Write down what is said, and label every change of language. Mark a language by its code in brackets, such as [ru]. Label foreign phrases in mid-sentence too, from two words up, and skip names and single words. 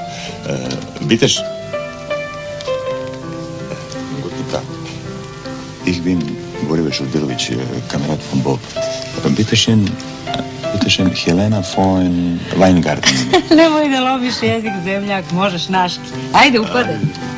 [de] Biteš? Guten Tag. Ich bin Boriva Šurdilović, Kamerad von Bob. Bitteschön, Helena von Weingarten. [sr] Nemoj da lomiš jezik, zemljak, možeš naški. Ajde, upadaj.